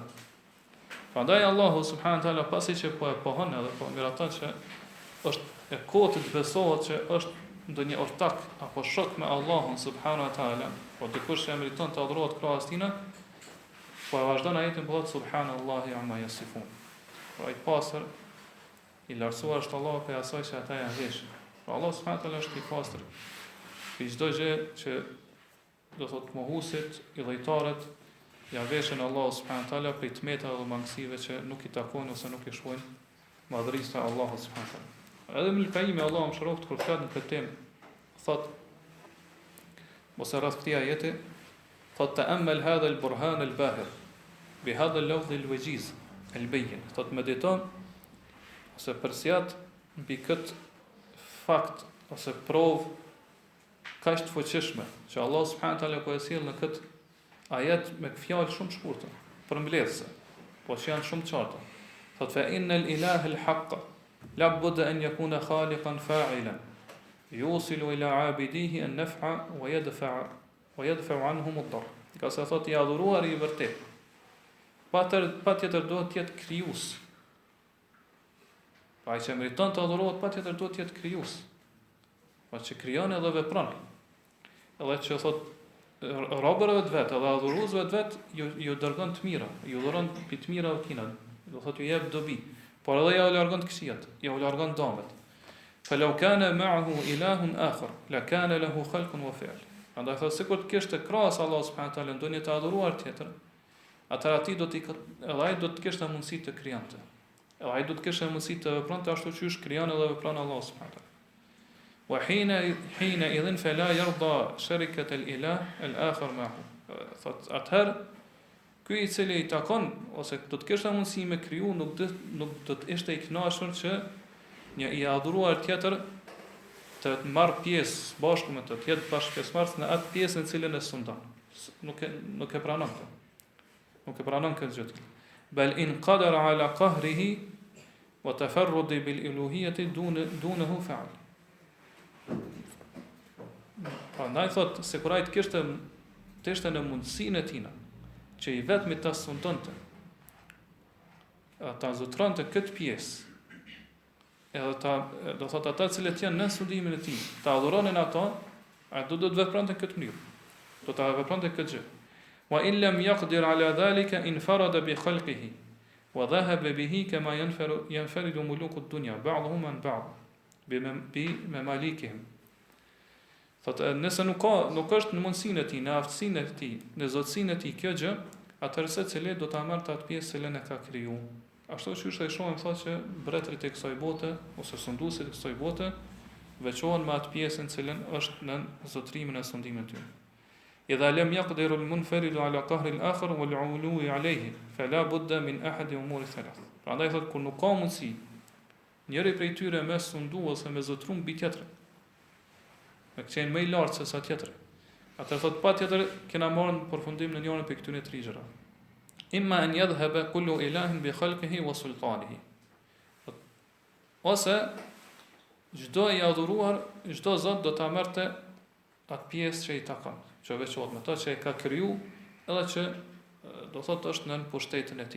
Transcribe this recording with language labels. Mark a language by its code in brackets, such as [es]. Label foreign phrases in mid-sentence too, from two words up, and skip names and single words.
[sq] Prandaj Allahu [ar] سبحانه وتعالى [sq] pasi që po e pohon edhe po miraton që është e kotë të besohet që është ndonjë ortak apo shok me Allahun [ar] سبحانه وتعالى, [sq] po dikush që meriton të adhurohet krahas tij, po e vazhdon ajetin po thotë [ar] سبحان الله عما يصفون. [sq] Pra i pastër i lartësuar është Allahu për asaj që ata janë veshur. Pra Allah [ar] سبحانه وتعالى [sq] është i pastër për çdo gjë që do thotë mohusit, i dhejtarët, ja veshën Allahu [ar] سبحانه وتعالى [sq] për tmeta dhe mangësive që nuk i takojnë ose nuk i shojnë madhërisë të Allahut subhanahu wa taala. Edhe Ibn Qayyim Allahu më shëroft kur flet në këtë temë, thotë mos e rreth këtij ajeti, thot [ar] تأمل هذا البرهان الباهر بهذا اللفظ الوجيز البين, [sq] thot mediton ose përsjat mbi kët fakt ose provë kaq të fuqishme që Allah [ar] سبحانه وتعالى [sq] po e sjell në kët ajet me fjalë shumë shkurtë, përmbledhse, po që janë shumë të qarta. [ar] Thot فإن الإله الحق لا بد أن يكون خالقا فاعلا يوصل إلى عابديه النفع ويدفع عنهم الضر. [sq] Ka sa thot i adhuruari i vërtet. Patjetër duhet të jetë krijues. Pa ai që meriton të adhurohet patjetër duhet të jetë krijues. Pa që krijon edhe vepron. Edhe që thot robërve të vetë edhe adhuruesve të vetë ju dërgon të mira, ju dhuron pi të mira tina, do thot ju jep dobi, por edhe ja u largon të këqijat, ja u largon dëmet. [ar] فلو كان معه إله آخر لكان له خلق وفعل. [sq] Andaj thot sikur të kishte krahas Allah [ar] سبحانه وتعالى [sq] ndonjë të adhuruar tjetër, atëherë aty edhe ai do të kishte mundësi të krijonte. Edhe ai do të kishte mundësi të vepronte ashtu siç krijon edhe vepron Allah [ar] سبحانه وتعالى. وحينئذ فلا يرضى شركة الإله الآخر معه. [sq] Thot atëherë ky i cili i takon ose do të kishte mundësi me kriju nuk do të ishte i kënaqur që një i adhuruar tjetër të marr pjesë bashkë me të jetë bashkëpjesëmarrës në atë pjesën e cilën e sundon. Nuk e pranon këtë. Nuk e pranon këtë gjë. [ar] بل إن قدر على قهره وتفرده بالإلهية دونه فعل. [sq] Prandaj thot se kur ai të kishte në mundësinë e tina që i vetmi ta sundonte, ta zotronte këtë pjesë, edhe do thot ata cilët janë në studimin e tij, ta adhuronin ato, ai do të vepronte këtë mënyrë. Do ta vepronte këtë gjë. [ar] وإن لم يقدر على ذلك انفرد بخلقه وذهب به كما ينفرد ملوك الدنيا بعضهم عن بعض بممالكهم. [sq] Thot nëse nuk është në mundësinë e tij, në aftësinë e tij, në zotësinë e tij kjo gjë, atëherë secili do ta marrë atë pjesë që e ka kriju. Ashtu siç e shohim thotë që mbretërit e kësaj bote ose sunduesit e kësaj bote veçohen me atë pjesën cilën është në zotrimin e sundimit të tyre. [ar] إذا لم يقدر المنفرد على قهر الآخر والعلو عليه فلا بد من أحد أمور ثلاث. [sq] Prandaj thotë kur nuk ka mundësi njëri prej tyre me sundu ose me zotrum mbi tjetrin, me qenë më i lartë se sa tjetri, atëherë thotë patjetër kena marrë në përfundim në njërin prej këtyre tre gjërave. [ar] إما أن يذهب كل إله بخلقه وسلطانه. [sq] Ose çdo i adhuruar, çdo zot do ta merrte atë pjesë që i takon, që veçohet me to që e ka kriju, edhe që do thotë është në pushtetin e tij.